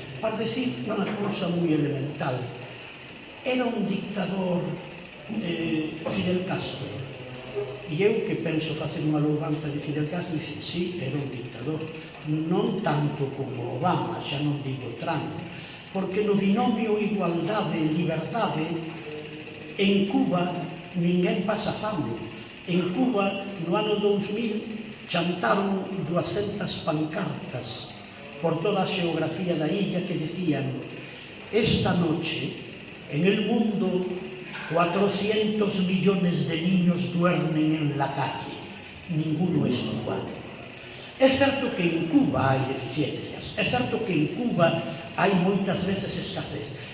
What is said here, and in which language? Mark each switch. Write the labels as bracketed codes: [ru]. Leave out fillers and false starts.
[gl] Para decir unha cousa moi elemental, era un dictador Fidel Castro, e eu que penso facer unha louvanza de Fidel Castro, dicen, sí, era un dictador, non tanto como Obama, xa non digo Trump, porque no binomio igualdade e liberdade, en Cuba ninguén pasa fame. En Cuba, no ano 2000, chantaron 200 pancartas por toda a xeografía da illa que decían: [es] esta noche, en el mundo, 400 millones de niños duermen en la calle. Ninguno es cubano. [gl] É certo que en Cuba hai deficiencias. É certo que en Cuba hai moitas veces escasez.